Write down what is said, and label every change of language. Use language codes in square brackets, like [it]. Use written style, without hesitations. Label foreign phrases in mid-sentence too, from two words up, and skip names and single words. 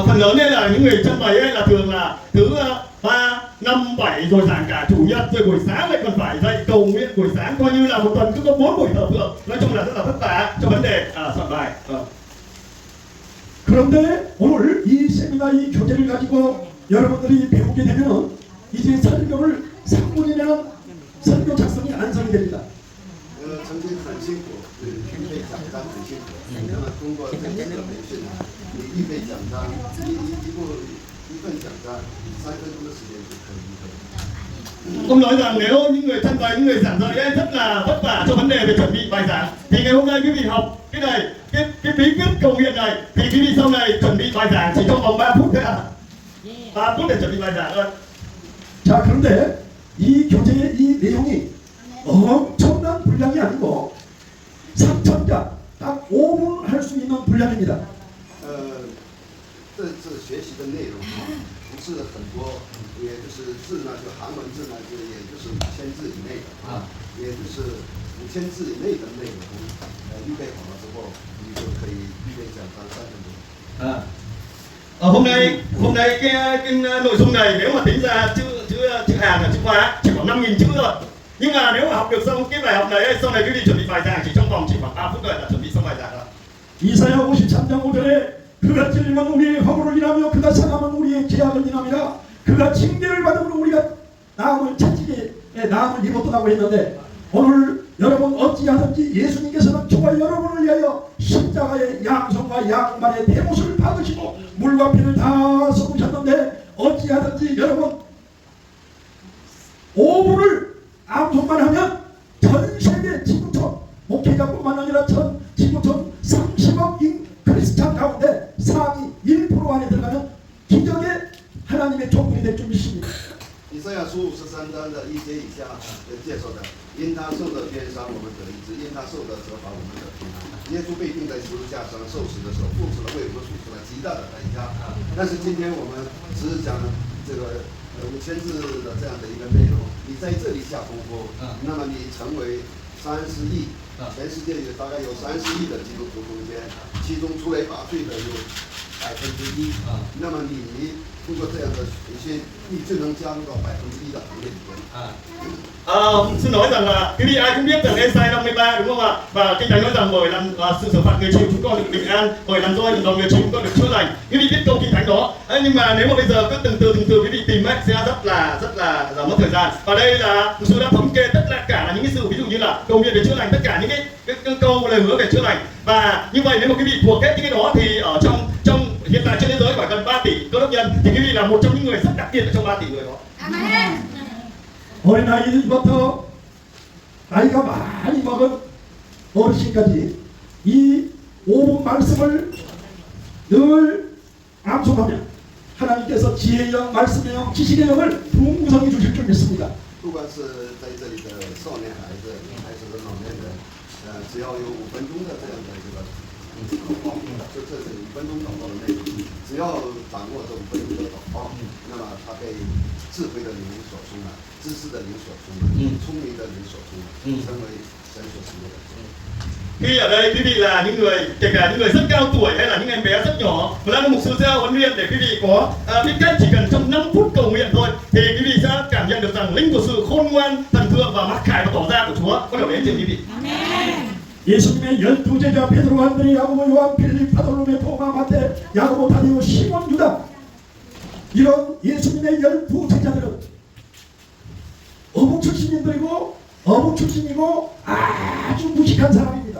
[vi] phần lớn đây là những người chân bày ấy là thường là thứ 3, 5, 7 rồi giảng cả chủ nhật rồi buổi sáng lại còn phải dạy cầu nguyện buổi sáng, coi như là một tuần cứ có 4 buổi thờ phượng. Nói chung là rất là vất vả cho vấn đề soạn bài. [ko] 그런데 오늘 이 세미나 이 교재를 가지고 여러분들이 배우게 되면 이제 설교를 3분 이내는 설교 작성이 완성이 됩니다. [zh] 曾经很辛苦，预备讲章很辛苦。那么通过这次的培训，你预备讲章，一份讲章，3分钟的时间就可以预备。 [vi] Ông nói rằng nếu những người chân bày, những người giảng dạy ấy rất là vất vả cho vấn đề về chuẩn bị bài giảng, thì ngày hôm nay quý vị học cái này, cái bí quyết cầu nguyện này, thì quý vị sau này chuẩn bị bài giảng chỉ trong vòng 3 phút thôi à. 3 phút để chuẩn bị bài giảng thôi. [ko] 자, 그런데 이 교재의 이 내용이 엄청난 분량이 아니고 3천자 딱 5분 할 수 있는 분량입니다. [zh] 这学习的内容不是很多，也就是字呢，就韩文字呢，就也就是5000字以内的也就是5000字以内的内容，预备好了之后，你就可以预备讲章3分钟。 [vi] hôm nay cái nội dung này nếu mà tính ra chữ Hàn là chữ Hoa chỉ khoảng 5.000 chữ thôi. Nhưng mà nếu mà học được xong cái bài học này, sau này quý vị chuẩn bị bài giảng chỉ trong vòng chỉ khoảng 3 phút thôi là chuẩn bị xong bài giảng rồi. [ko] 이사야 53장 5절에 그가 찔림은 우리의 허물을 인하며 그가 상함은 우리의 죄악을 인함이라 그가 징계를 받음으로 우리가 나음을 찾기에 나음을 입었다고 했는데 오늘 여러분 어찌하든지 예수님께서는 저와 여러분을 위하여 십자가의 양손과 양말의 대못을 받으시고 물과 피를 다 쏟으셨는데 어찌하든지 여러분 5분을 암송만 하면 전 세계 지구촌 목회자뿐만 아니라 전 지구촌 30억 크리스찬 가운데 상위 1% 안에 들어가면 기적의 하나님의 종군이 될 줄 믿습니다. [zh] 以赛亚书53章的1节以下介绍的，因他受的鞭伤，我们得医治；因他受的责罚，我们得平安。耶稣被钉在十字架上受死的时候，付出了为我们付出了极大的代价。但是今天我们只是讲这个5000字的这样的一个内容，你在这里下功夫，那么你成为30亿，全世界大概有30亿的基督徒中间，其中出类拔萃的有1%，那么你通过这样的培训，你就能加入到1%的行列里面。 [vi] xin nói rằng là quý vị ai cũng biết rằng Esai 53 đúng không ạ? Và Kinh Thánh nói rằng bởi làm sự xử phạt người chịu chúng con được bình an, bởi làm roi đòn người chịu chúng con được chữa lành. Quý vị biết câu Kinh Thánh đó. Nhưng mà nếu mà bây giờ cứ từng từ quý vị tìm ấy sẽ rất là mất thời gian. Và đây là sự đã thống kê tất cả là những cái sự ví dụ như là cầu nguyện về chữa lành, tất cả những cái câu lời hứa về chữa lành. Và như vậy nếu mà quý vị thuộc hết những cái đó thì ở trong hiện tại trên thế giới khoảng gần 3 tỷ cơ đốc nhân thì quý vị là một trong những người rất đặc biệt ở trong 3 tỷ người đó. Amen. [ko] 어린아이부터 나이가 많이 먹은 어르신까지 이 5분 말씀을 늘 암송하며 하나님께서 지혜의 영, 말씀의 영, 지식의 영을 풍성히 주실 줄 믿습니다. [zh] 不管是在这里的少年孩子，还是老年人，只要有5分钟的这样的这个祷告，就这是5分钟祷告的内容，只要掌握这5分钟的祷告，那么他被智慧的灵所充满，知识的灵所充满，聪明的灵所充满，成为神所使用的。 [vi] Khi ở đây quý vị là những người kể cả những người rất cao tuổi hay là những em bé rất nhỏ mà là một sư gieo huấn luyện để quý vị có biết cách chỉ cần trong 5 phút cầu nguyện thôi thì quý vị sẽ cảm nhận được rằng linh của sự khôn ngoan, thần thượng và mặc khải và tỏ ra của Chúa có được đến trên quý vị. [ko] 예수님의 12제자 베드로, 안드레, 야고보, 요한, 필립, 바돌로메, 토마, 마태, 야고보, 다디오, 시몬, 유다 이런 예수님의 12제자들은 어부 출신인들이고 어부 출신이고 아주 무식한 사람입니다.